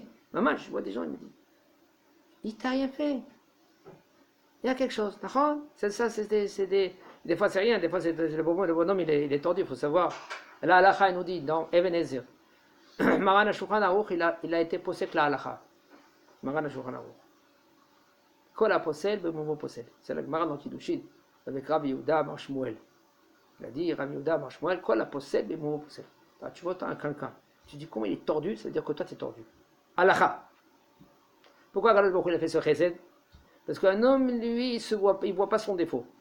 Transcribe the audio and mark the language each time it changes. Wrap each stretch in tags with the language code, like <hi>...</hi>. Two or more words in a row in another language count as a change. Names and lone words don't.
<fr>Maman, je vois des gens, ils me disent, il ne t'a rien fait. Il y a quelque chose. C'est ça, des fois c'est rien, des fois c'est le bonhomme, il est tordu, il faut savoir. La halakha, il nous dit dans Even Ezer. Maran Shulchan Aruch, il a été possède la halakha. Maran Shulchan Aruch.</fr> <he>כל הפוסל במומו פוסל.</he> <fr>C'est la Gemara dans Kiddushin, avec</fr> <he>רבי יהודה אמר שמואל.</he> <fr>Il a dit,</fr> <he>רבי יהודה אמר שמואל, כל הפוסל במומו פוסל.</he> <fr>Tu vois, tu as quelqu'un. Tu dis comment il est tordu, ça veut dire que toi tu es tordu. Halakha. Pourquoi</fr> <he>הקדוש ברוך הוא,</he> <fr>il a fait ce chesed? Parce qu'un homme, lui, il ne voit pas son défaut.</fr>